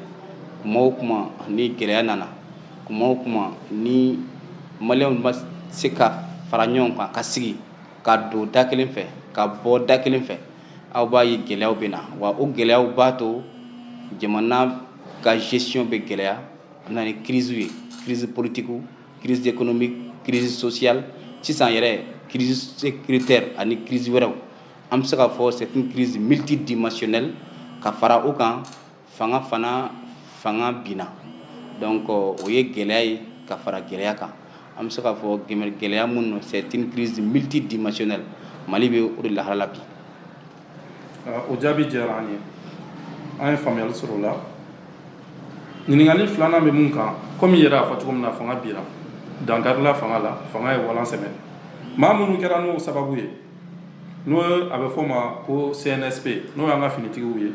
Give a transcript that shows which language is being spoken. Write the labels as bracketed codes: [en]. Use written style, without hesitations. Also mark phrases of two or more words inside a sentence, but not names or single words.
[bm] Kuma o kuma ni gɛlɛya nana, kuma o kuma ni maliyɛnw ma se ka fara ɲɔgɔn kan ka sigi ka don da kelen fɛ ka bɔ da kelen fɛ, aw b'a ye gɛlɛyaw bɛ na wa o gɛlɛyaw b'a to jamana ka gestion bɛ gɛlɛya. A bɛ na ni crise ye, [fr] crise politique, crise économique, crise sociale, [bm] sisan yɛrɛ [fr] crise sécuritaire [bm] ani crise wɛrɛw. An bɛ se k'a fɔ [fr] c'est une crise multidimensionnelle [bm] ka fara o kan fanga binna. Donc o ye gɛlɛya ye ka fara gɛlɛya kan. An bɛ se k'a fɔ gɛlɛya mun no [fr] c'est une crise multidimensionnelle. [bm] Mali bɛ o de lahala la bi. O jaabi diyara an ye. An ye faamuyali sɔrɔ o la. Ɲininkali filanan bɛ mun kan komi i yɛrɛ y'a fɔ cogo min na fanga bira. Dankarila fanga la, fanga ye walan sɛmɛ. Maa minnu kɛra n'o sababu ye n'o a bɛ fɔ o ma ko CNSP n'o y'an ka finitigiw ye.